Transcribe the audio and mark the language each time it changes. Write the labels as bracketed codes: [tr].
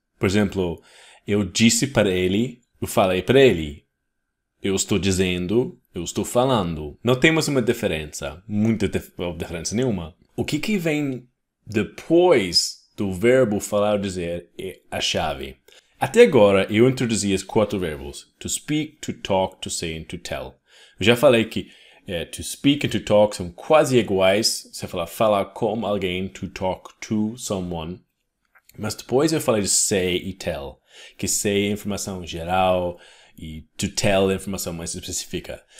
[pt] Por exemplo, eu disse para ele, eu falei para ele. Eu estou dizendo, eu estou falando. Não temos uma diferença, muita diferença nenhuma. O que vem depois do verbo falar ou dizer é a chave. Até agora, eu introduzi os 4 verbos. [en] To speak, to talk, to say and to tell. [pt] Eu já falei que to speak e to talk são quase iguais. Você falar com alguém, [en] to talk to someone. [pt] Mas depois eu falei de say e tell. Que say é informação geral e to tell é informação mais específica.